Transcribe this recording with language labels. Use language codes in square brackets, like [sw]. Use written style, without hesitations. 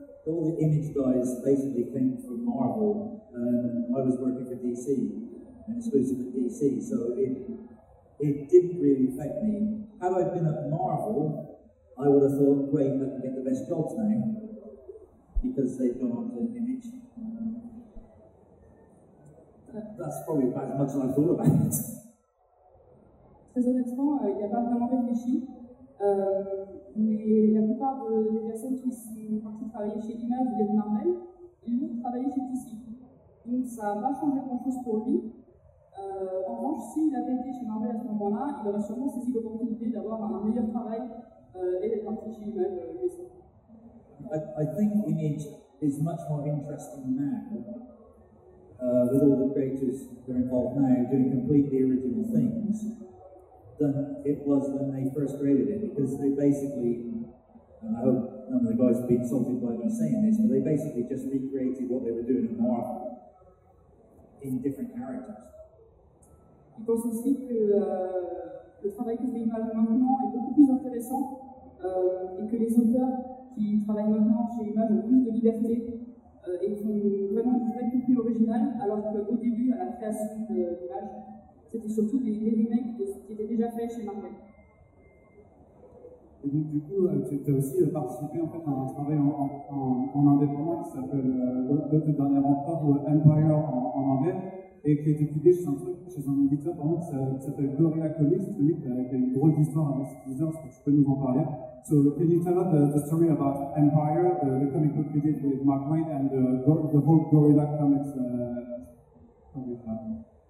[en] All the Image guys basically came from Marvel. I was working for DC, and exclusively DC, so it didn't really affect me. Had I been at Marvel, I would have thought, great, I can get the best jobs now, because they've gone on to an Image. That's probably about as much as I thought about it. [fr] Très honnêtement, il n'y a pas vraiment réfléchi. Mais la plupart des personnes qui sont parties travailler chez Image ou de Marvel, ils ont travaillé chez DC. Donc ça n'a pas changé grand chose pour lui. En revanche, s'il avait été chez Marvel à ce moment-là, il aurait sûrement saisi l'opportunité d'avoir un meilleur travail. [en] I think Image is much more interesting now, with all the creators that are involved now doing completely original things, than it was when they first created it, because they basically, and I hope none of the guys have been insulted by me saying this, but they basically just recreated what they were doing in Marvel in different characters. [fr] Je pense aussi que le travail que fait Image maintenant est beaucoup plus intéressant. Et que les auteurs qui travaillent maintenant chez Image ont plus de liberté et qui ont vraiment du vrai contenu original, alors qu'au début, à la création de l'image, c'était surtout des remakes de ce qui était déjà fait chez Marvel. Et donc, du coup, tu as aussi participé en fait, à un travail en indépendant qui s'appelle Le Dernier Empereur ou Empire en anglais, et qui a été publié chez un éditeur pardon, qui s'appelle Gloria Comics, qui a une drôle d'histoire avec cet éditeur, est-ce que tu peux nous en parler? [en] So, can you tell us the story about Empire, the comic book you did with Mark Waid and the whole Gorilla Comics comic book?